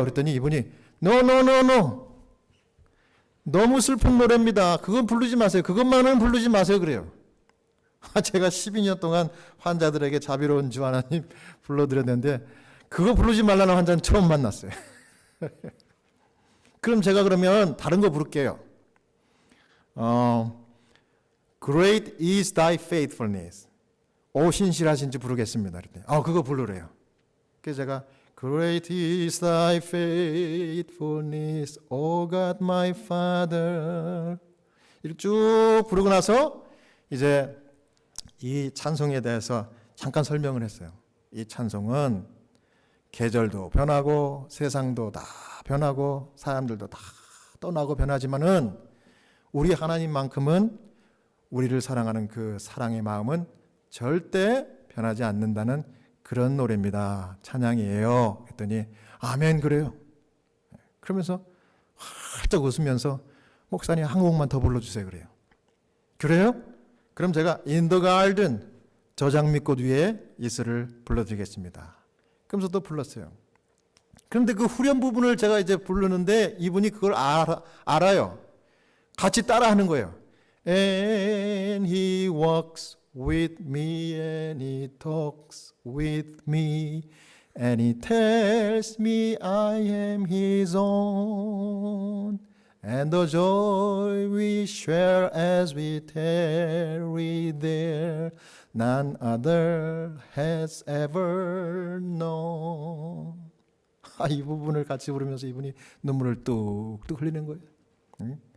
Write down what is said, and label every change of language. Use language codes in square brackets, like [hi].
[ko] 그랬더니 이분이 No. 너무 슬픈 노래입니다. 그건 부르지 마세요. 그것만은 부르지 마세요. 그래요. 제가 12년 동안 환자들에게 자비로운 주 하나님 불러드렸는데 그거 부르지 말라는 환자는 처음 만났어요. 그럼 제가 그러면 다른 거 부를게요. [en] Great is thy faithfulness. [ko] 오 신실하신지 부르겠습니다. 그거 부르래요. 그래서 제가 [en] Great is thy faithfulness, O God my Father. [ko] 이렇게 쭉 부르고 나서 이제 이 찬송에 대해서 잠깐 설명을 했어요. 이 찬송은 계절도 변하고 세상도 다 변하고 사람들도 다 떠나고 변하지만은 우리 하나님만큼은 우리를 사랑하는 그 사랑의 마음은 절대 변하지 않는다는 그런 노래입니다. 찬양이에요. 했더니 아멘 그래요. 그러면서 활짝 웃으면서 목사님 한 곡만 더 불러주세요. 그래요? 그럼 제가 In the Garden, 저 장미꽃 위에 이슬을 불러드리겠습니다. 그러면서 또 불렀어요. 그런데 그 후렴 부분을 제가 이제 부르는데 이분이 그걸 알아요. 같이 따라하는 거예요. [en] And he walks with me and he talks with me and he tells me I am his own and the joy we share as we tarry there none other has ever known. [ko] 이 부분을 같이 부르면서 이분이 눈물을 뚝뚝 흘리는 거예요.